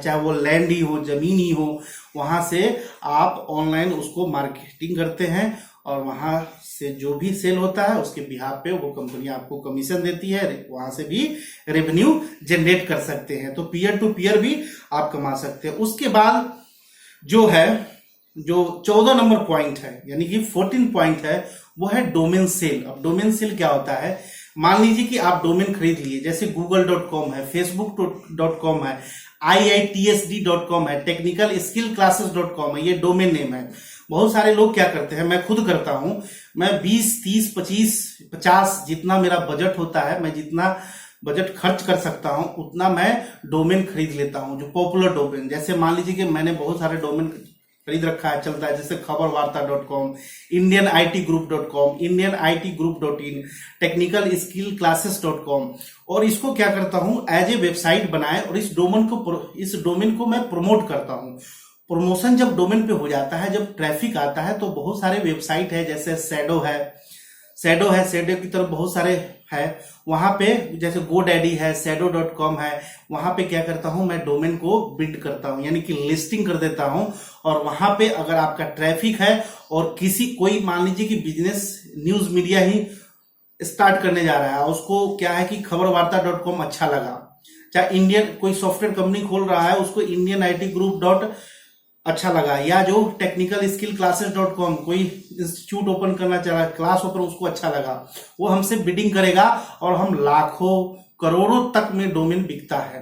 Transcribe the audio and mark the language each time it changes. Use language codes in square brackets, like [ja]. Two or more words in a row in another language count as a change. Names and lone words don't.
[hi] चाहे वो लैंड ही हो, जमीन ही हो, वहां से आप ऑनलाइन उसको मार्केटिंग करते हैं, और वहां से जो भी सेल होता है उसके बिहाफ पे वो कंपनी आपको कमीशन देती है, वहां से भी [en] revenue generate [hi] कर सकते हैं। तो [en] peer to peer [hi] भी आप कमा सकते हैं। उसके बाद जो 14 नंबर पॉइंट है, यानी कि 14 पॉइंट है, वो है [en] domain sale. [hi] अब [en] domain sale [hi] क्या होता है, मान लीजिए कि आप डोमेन खरीद लिए, जैसे google.com है, facebook.com है, iitsd.com है, टेक्निकल स्किल क्लासेस.com है, ये [en] domain name [hi] है। बहुत सारे लोग क्या करते हैं, मैं खुद करता हूं, मैं 20, 30, 25, 50 जितना मेरा बजट होता है, मैं जितना बजट खर्च कर सकता हूं उतना मैं डोमेन खरीद लेता हूं, जो [en] popular domain. [hi] जैसे मान लीजिए कि मैंने बहुत सारे डोमेन खरीद रखा है, चलता है, जैसे खबरवार्ता.com, indianitgroup.com, indianitgroup.in, technicalskillclasses.com। और इसको क्या करता हूं, [en] as a website [hi] बनाए और इस डोमेन को मैं प्रमोट करता हूं। प्रमोशन जब डोमेन पे हो जाता है, जब ट्रैफिक आता है, तो बहुत सारे वेबसाइट है, जैसे शैडो की तरफ बहुत सारे है, वहां पे जैसे GoDaddy है, shadow.com है, वहां पे क्या करता हूं मैं डोमेन को बिल्ड करता हूं, यानी कि लिस्टिंग कर देता हूं। और वहां पे अगर आपका ट्रैफिक है और कोई मान लीजिए कि [en] business news media [hi] ही स्टार्ट करने जा रहा है, उसको क्या है कि खबरवार्ता.com अच्छा लगा, चाहे इंडियन कोई [en] software company [hi] खोल रहा है, उसको इंडियन IT ग्रुप अच्छा लगा, या जो technicalskillclasses.com कोई [en] institute open [hi] करना चाह रहा है, [en] class open, [hi] उसको अच्छा लगा, वो हमसे बिडिंग करेगा और हम लाखों करोड़ों तक में डोमेन बिकता है।